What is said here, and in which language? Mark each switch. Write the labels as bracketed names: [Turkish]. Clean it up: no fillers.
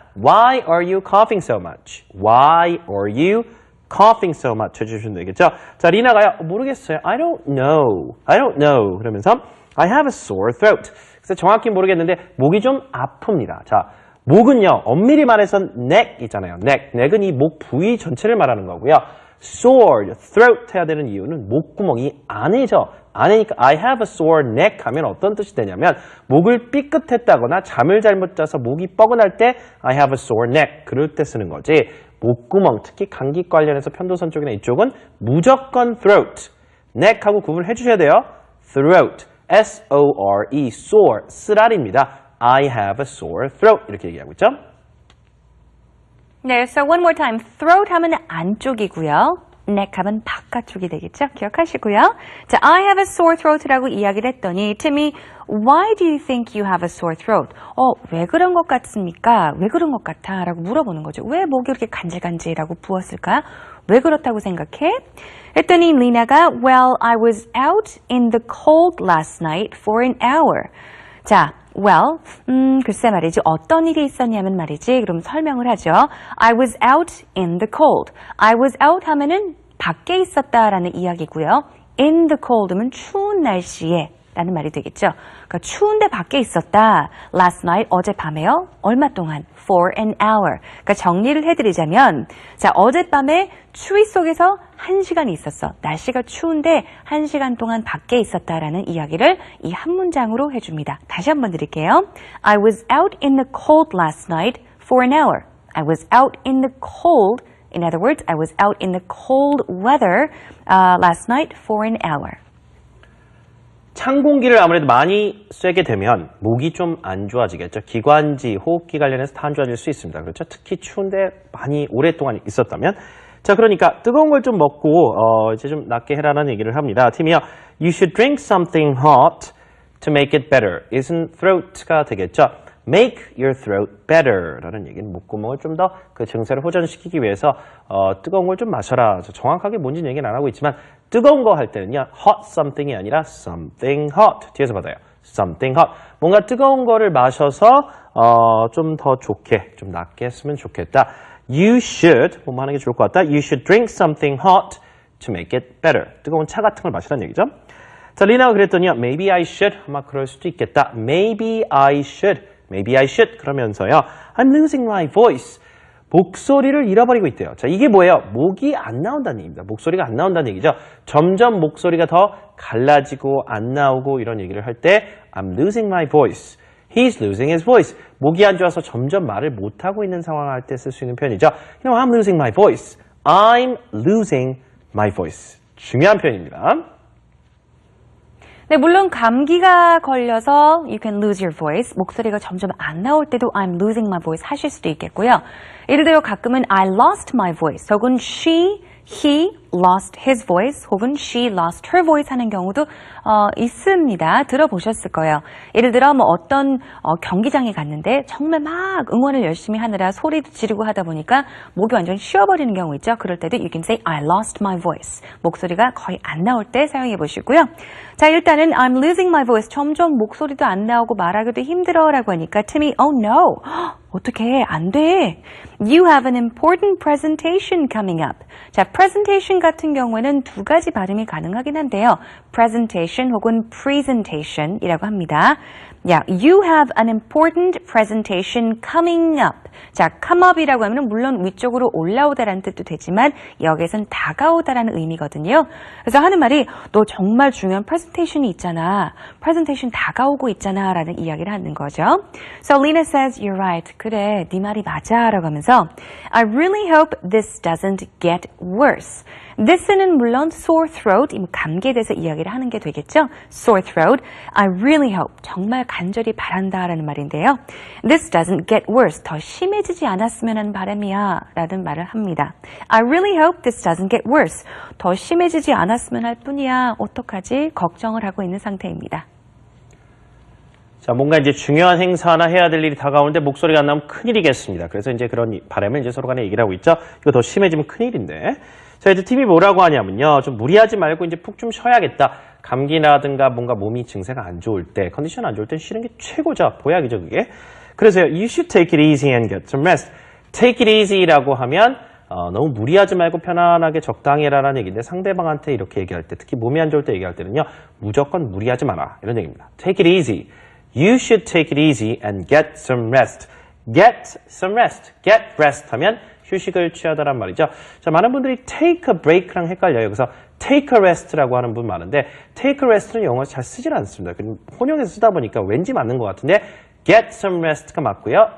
[English] Why are you coughing so much? Why are you coughing so much? [Korean] 해주시면 되겠죠? 자, 리나가요. 모르겠어요. [English] I don't know. I don't know. [Korean] 그러면서 [English] I have a sore throat. [Korean] 그래서 정확히 모르겠는데 목이 좀 아픕니다. 자, 목은요. 엄밀히 말해서 neck 있잖아요. neck은 이 목 부위 전체를 말하는 거고요. sore, throat 해야 되는 이유는 목구멍이 안에죠. 안에니까 [English] I have a sore neck [Korean] 하면 어떤 뜻이 되냐면 목을 삐끗했다거나 잠을 잘못 자서 목이 뻐근할 때 I have a sore neck 그럴 때 쓰는 거지. 목구멍, 특히 감기 관련해서 편도선 쪽이나 이쪽은 무조건 throat, neck하고 구분해 주셔야 돼요. [English] throat, S-O-R-E, sore, 쓰라립니다. I have a sore throat [Korean] 이렇게 얘기하고 있죠. 네, [English] so one more time. [Korean] throat 하면 안쪽이고요. neck 하면 바깥쪽이 되겠죠? 기억하시고요. [English] 자, I have a sore throat [Korean] 라고 이야기를 했더니 팀이 [English] Why do you think you have a sore throat? [Korean] 왜 그런 것 같습니까? 왜 그런 것 같아? 라고 물어보는 거죠. 왜 목이 이렇게 간질간질하고 부었을까? 왜 그렇다고 생각해? 했더니 리나가 [English] Well, I was out in the cold last night for an hour. [Korean] 자, well, 글쎄 말이지. 어떤 일이 있었냐면 말이지. 그럼 설명을 하죠. [English] I was out in the cold. I was out [Korean] 하면은 밖에 있었다라는 이야기고요. [English] In the cold [Korean] 면 추운 날씨에 라는 말이 되겠죠. 그러니까 추운데 밖에 있었다. [English] Last night, [Korean] 어젯밤에요. 얼마 동안? [English] For an hour. [Korean] 그러니까 정리를 해드리자면 자, 어젯밤에 추위 속에서 1시간 있었어. 날씨가 추운데 1시간 동안 밖에 있었다라는 이야기를 이 한 문장으로 해줍니다. 다시 한번 드릴게요. [English] I was out in the cold last night for an hour. I was out in the cold. In other words, I was out in the cold weather last night for an hour. [Korean] 찬 공기를 아무래도 많이 쐬게 되면 목이 좀 안 좋아지겠죠. 기관지, 호흡기 관련해서 다 안 좋아질 수 있습니다. 그렇죠? 특히 추운데 많이 오랫동안 있었다면. 자, 그러니까 뜨거운 걸 좀 먹고 이제 좀 낫게 해라는 얘기를 합니다. 팀이요. [English] You should drink something hot to make it better. isn't throat가 되겠죠. Make your throat better [Korean] 라는 얘기는 목구멍을 좀 더 그 증세를 호전시키기 위해서 뜨거운 걸 좀 마셔라. 정확하게 뭔지는 얘기는 안 하고 있지만 뜨거운 거 할 때는요. [English] hot something [Korean] 이 아니라 [English] something hot. [Korean] 뒤에서 받아요. something hot. 뭔가 뜨거운 거를 마셔서 좀 더 좋게, 좀 낫게 했으면 좋겠다. [English] You should, [Korean] 뭐뭐 하는 게 좋을 것 같다. [English] You should drink something hot to make it better. [Korean] 뜨거운 차 같은 걸 마시라는 얘기죠. 자, 리나가 그랬더니요. [English] Maybe I should. [Korean] 아마 그럴 수도 있겠다. Maybe I should. Maybe I should. 그러면서요. [English] I'm losing my voice. [Korean] 목소리를 잃어버리고 있대요. 자, 이게 뭐예요? 목이 안 나온다는 얘기입니다. 목소리가 안 나온다는 얘기죠. 점점 목소리가 더 갈라지고 안 나오고 이런 얘기를 할 때 [English] I'm losing my voice. He's losing his voice. [Korean] 목이 안 좋아서 점점 말을 못하고 있는 상황을 할 때 쓸 수 있는 표현이죠. [English] You know, I'm losing my voice. I'm losing my voice. [Korean] 중요한 표현입니다. 네, 물론 감기가 걸려서 [English] you can lose your voice. [Korean] 목소리가 점점 안 나올 때도 [English] I'm losing my voice [Korean] 하실 수도 있겠고요. 예를 들어 가끔은 [English] I lost my voice 혹은 he lost his voice 혹은 she lost her voice 하는 경우도 있습니다. [Korean] 들어보셨을 거예요. 예를 들어 뭐 어떤 경기장에 갔는데 정말 막 응원을 열심히 하느라 소리도 지르고 하다 보니까 목이 완전 쉬어버리는 경우 있죠. 그럴 때도 [English] you can say I lost my voice. [Korean] 목소리가 거의 안 나올 때 사용해 보시고요. 자, 일단은 [English] I'm losing my voice. [Korean] 점점 목소리도 안 나오고 말하기도 힘들어 라고 하니까 팀이 [English] oh no. [Korean] 어떡해, 안 돼. [English] You have an important presentation coming up. [Korean] 자, presentation 같은 경우에는 두 가지 발음이 가능하긴 한데요. presentation 혹은 presentation이라고 합니다. 야, [English] you have an important presentation coming up. [Korean] 자, come up이라고 하면 물론 위쪽으로 올라오다라는 뜻도 되지만 여기에선 다가오다라는 의미거든요. 그래서 하는 말이 너 정말 중요한 presentation이 있잖아. presentation 다가오고 있잖아 라는 이야기를 하는 거죠. [English] So Lena says, you're right. [Korean] 그래, 네 말이 맞아 라고 하면서 [English] I really hope this doesn't get worse. [Korean] This는 물론 sore throat, 감기에 대해서 이야기를 하는 게 되겠죠. [English] Sore throat. [Korean] I really hope, 정말 간절히 바란다라는 말인데요. [English] This doesn't get worse. [Korean] 더 심해지지 않았으면 하는 바람이야 라는 말을 합니다. [English] I really hope this doesn't get worse. [Korean] 더 심해지지 않았으면 할 뿐이야. 어떡하지? 걱정을 하고 있는 상태입니다. 자, 뭔가 이제 중요한 행사나 해야 될 일이 다가오는데 목소리가 안 나오면 큰일이겠습니다. 그래서 이제 그런 바람을 이제 서로 간에 얘기를 하고 있죠. 이거 더 심해지면 큰일인데. 자, 이제 팀이 뭐라고 하냐면요. 좀 무리하지 말고 이제 푹 좀 쉬어야겠다. 감기라든가 뭔가 몸이 증세가 안 좋을 때, 컨디션 안 좋을 때 쉬는 게 최고죠. 보약이죠, 그게. 그래서요, [English] you should take it easy and get some rest. take it easy [Korean] 라고 하면 너무 무리하지 말고 편안하게 적당히 해라라는 얘기인데 상대방한테 이렇게 얘기할 때 특히 몸이 안 좋을 때 얘기할 때는요 무조건 무리하지 마라 이런 얘기입니다. [English] Take it easy. You should take it easy and get some rest. Get some rest. Get rest [Korean] 하면 휴식을 취하다란 말이죠. 자, 많은 분들이 take a break랑 헷갈려요. 여기서 [English] take a rest [Korean] 라고 하는 분 많은데 take a rest는 영어에서 잘 쓰질 않습니다. 혼용해서 쓰다 보니까 왠지 맞는 것 같은데 [English] get some rest [Korean] 가 맞고요.